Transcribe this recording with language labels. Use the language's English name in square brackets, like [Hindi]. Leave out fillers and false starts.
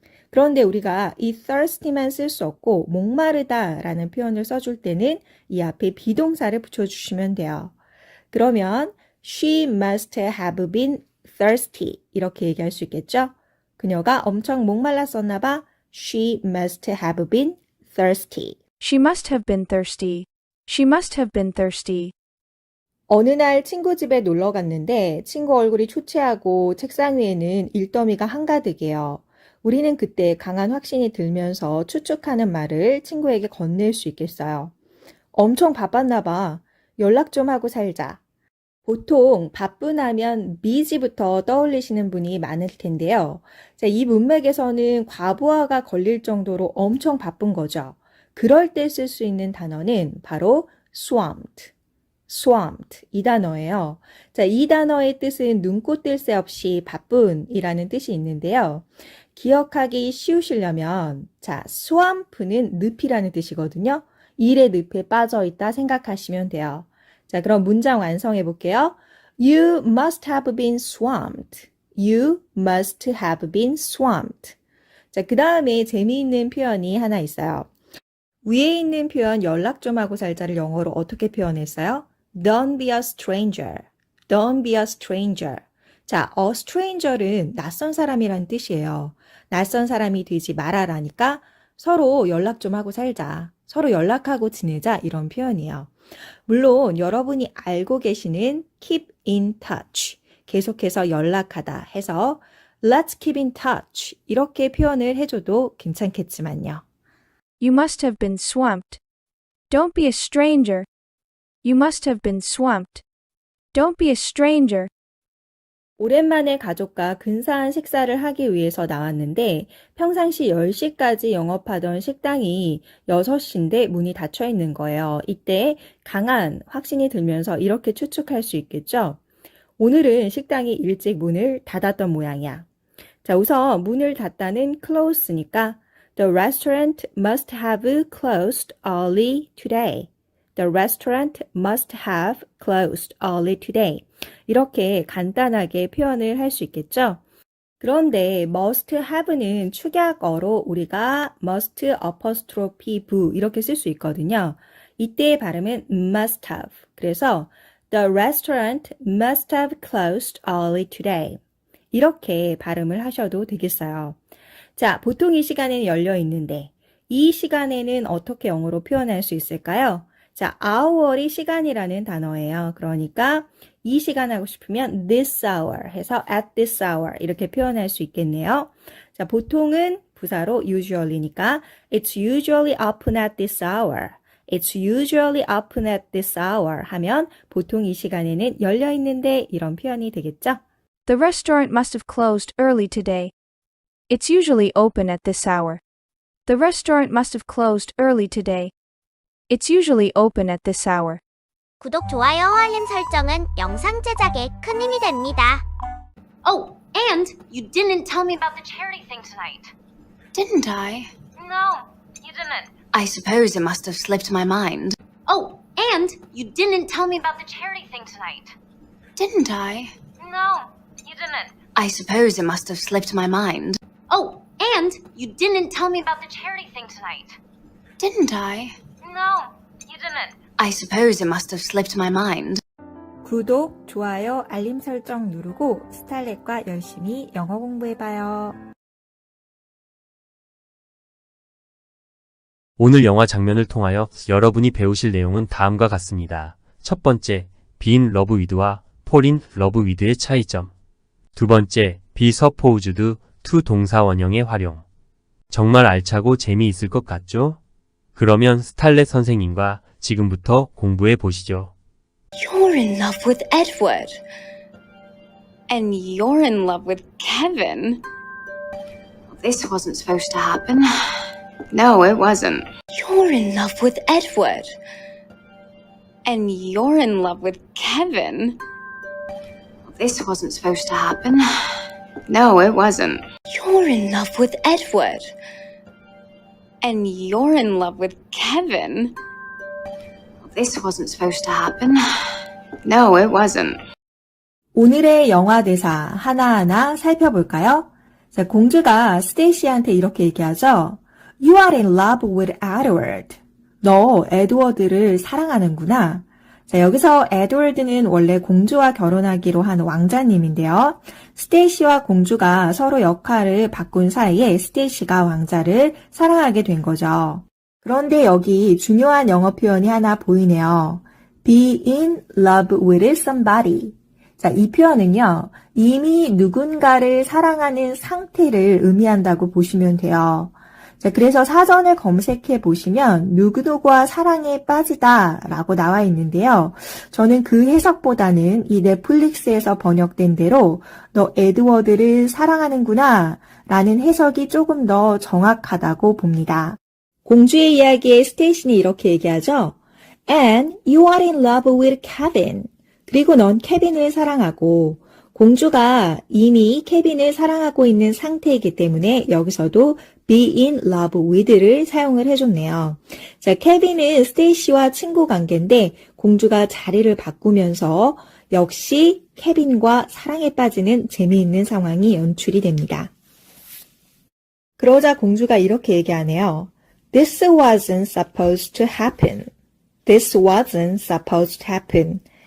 [Korean] 그런데 우리가 이 thirsty만 쓸 수 없고 목마르다라는 표현을 써줄 때는 이 앞에 비동사를 붙여주시면 돼요. 그러면 [English] she must have been thirsty [Korean] 이렇게 얘기할 수 있겠죠? 그녀가 엄청 목말랐었나 봐. [English] She must have been thirsty. She must have been thirsty. She must have been thirsty. [Korean] 어느 날 친구 집에 놀러 갔는데 친구 얼굴이 초췌하고 책상 위에는 일더미가 한가득이에요. 우리는 그때 강한 확신이 들면서 추측하는 말을 친구에게 건넬 수 있겠어요. 엄청 바빴나 봐. 연락 좀 하고 살자. 보통 바쁜 하면 busy부터 떠올리시는 분이 많을 텐데요. 자, 이 문맥에서는 과부하가 걸릴 정도로 엄청 바쁜 거죠. 그럴 때 쓸 수 있는 단어는 바로 swamped. swamped 이 단어예요. 자, 이 단어의 뜻은 눈꽃 뜰 새 없이 바쁜이라는 뜻이 있는데요. 기억하기 쉬우시려면 자, swamp는 늪이라는 뜻이거든요. 일의 늪에 빠져 있다 생각하시면 돼요. 자, 그럼 문장 완성해 볼게요. [English] You must have been swamped. You must have been swamped. [Korean] 자, 그 다음에 재미있는 표현이 하나 있어요. 위에 있는 표현 연락 좀 하고 살자를 영어로 어떻게 표현했어요? [English] Don't be a stranger. Don't be a stranger. [Korean] 자, a stranger는 낯선 사람이란 뜻이에요. 낯선 사람이 되지 말아라니까 서로 연락 좀 하고 살자. 서로 연락하고 지내자 이런 표현이에요. 물론 여러분이 알고 계시는 [English] keep in touch, [Korean] 계속해서 연락하다 해서 [English] let's keep in touch [Korean] 이렇게 표현을 해줘도 괜찮겠지만요. [English] You must have been swamped. Don't be a stranger. You must have been swamped. Don't be a stranger. [Korean] 오랜만에 가족과 근사한 식사를 하기 위해서 나왔는데 평상시 10시까지 영업하던 식당이 6시인데 문이 닫혀 있는 거예요. 이때 강한 확신이 들면서 이렇게 추측할 수 있겠죠. 오늘은 식당이 일찍 문을 닫았던 모양이야. 자, 우선 문을 닫다는 [English] close니까 The restaurant must have closed early today. The restaurant must have closed early today. [Korean] 이렇게 간단하게 표현을 할 수 있겠죠? 그런데 must have는 축약어로 우리가 [English] must apostrophe v [Korean] 이렇게 쓸 수 있거든요. 이때의 발음은 [English] must have. [Korean] 그래서 [English] The restaurant must have closed early today. [Korean] 이렇게 발음을 하셔도 되겠어요. 자, 보통 이 시간에는 열려 있는데 이 시간에는 어떻게 영어로 표현할 수 있을까요? 자, hour이 시간이라는 단어예요. 그러니까 이 시간 하고 싶으면 this hour 해서 [English] at this hour [Korean] 이렇게 표현할 수 있겠네요. 자, 보통은 부사로 [English] usually니까 it's usually open at this hour. It's usually open at this hour [Korean] 하면 보통 이 시간에는 열려 있는데 이런 표현이 되겠죠? [English] The restaurant must have closed early today. It's usually open at this hour. The restaurant must have closed early today. It's usually open at this hour. [Korean] 구독, 좋아요, 알림 설정은 영상 제작에 큰 힘이 됩니다. [English] Oh, and you didn't tell me about the charity thing tonight. Didn't I? No, you didn't. I suppose it must have slipped my mind. Oh, and you didn't tell me about the charity thing tonight. Didn't I? No, you didn't. I suppose it must have slipped my mind. Oh, and you didn't tell me about the charity thing tonight. Didn't I? No, you didn't. I suppose it must have slipped my mind. [Korean] 구독, 좋아요, 알림 설정 누르고 스탈렛과 열심히 영어 공부해봐요. 오늘 영화 장면을 통하여 여러분이 배우실 내용은 다음과 같습니다. 첫 번째, being love with와 fall in love with의 차이점. 두 번째, be supposed to 동사 원형의 활용. 정말 알차고 재미있을 것 같죠? 그러면 스탈렛 선생님과 지금부터 공부해 보시죠. [English] You're in love with Edward. And you're in love with Kevin. This wasn't supposed to happen. No, it wasn't. You're in love with Edward. And you're in love with Kevin. This wasn't supposed to happen. No, it wasn't. You're in love with Edward. And you're in love with Kevin. This wasn't supposed to happen. No, it wasn't. [Korean] 오늘의 영화 대사 하나하나 살펴볼까요? 자, 공주가 스테이시한테 이렇게 얘기하죠. [English] You are in love with Edward. [Korean] 너 에드워드를 사랑하는구나. 자, 여기서 에드워드는 원래 공주와 결혼하기로 한 왕자님인데요. 스테이시와 공주가 서로 역할을 바꾼 사이에 스테이시가 왕자를 사랑하게 된 거죠. 그런데 여기 중요한 영어 표현이 하나 보이네요. [English] Be in love with somebody. [Korean] 자, 이 표현은요, 이미 누군가를 사랑하는 상태를 의미한다고 보시면 돼요. 자, 그래서 사전을 검색해 보시면 누구누구와 사랑에 빠지다 라고 나와 있는데요. 저는 그 해석보다는 이 넷플릭스에서 번역된 대로 너 에드워드를 사랑하는구나 라는 해석이 조금 더 정확하다고 봅니다. 공주의 이야기에 스테이시는 이렇게 얘기하죠. [English] And you are in love with Kevin. [Korean] 그리고 넌 케빈을 사랑하고 공주가 이미 케빈을 사랑하고 있는 상태이기 때문에 여기서도 [English] be in love with [Korean] 를 사용을 해줬네요. 자, 케빈은 스테이시와 친구 관계인데 공주가 자리를 바꾸면서 역시 케빈과 사랑에 빠지는 재미있는 상황이 연출이 됩니다. 그러자 공주가 이렇게 얘기하네요. [English] This wasn't supposed to happen. This wasn't supposed to happen.